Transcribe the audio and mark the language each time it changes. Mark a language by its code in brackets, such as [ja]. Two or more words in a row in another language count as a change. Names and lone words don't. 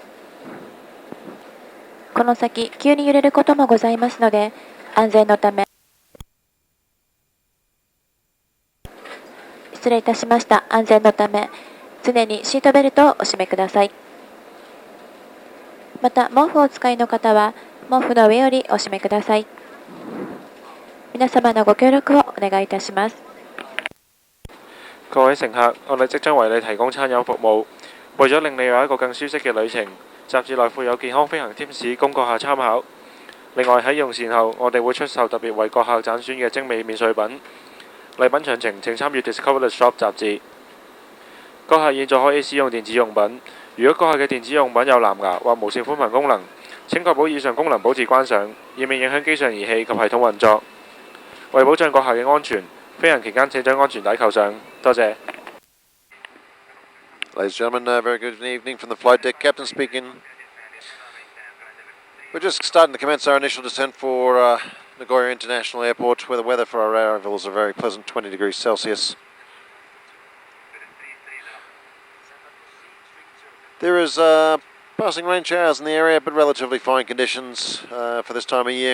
[ja] この先、急に揺れることもございますので、安全のため、失礼いたしました。安全のため、常にシートベルトをお締めください。また、毛布をお使いの方は、毛布の上よりお締めください。皆様のご協力をお願いいたします。 [yue] 各位乘客，我哋即將為你提供餐飲服務。為咗令你有一個更舒適嘅旅程，雜誌內附有健康飛行貼士供閣下參考。另外喺用膳後，我哋會出售特別為閣客揀選嘅精美免稅品。禮品詳情請參閱 Discover the Shop 雜誌。閣下現在可以使用電子用品。如果閣下嘅電子用品有藍牙或無線寬頻功能，請確保以上功能保持關上，以免影響機上儀器及系統運作。為保障閣下嘅安全，飛行期間請將安全帶扣上。多謝。 [en] Ladies and gentlemen, very good evening from the flight deck. Captain speaking. We're just starting to commence our initial descent for Nagoya International Airport, where the weather for our arrival is a very pleasant 20 degrees Celsius. There is passing rain showers in the area, but relatively fine conditions for this time of year.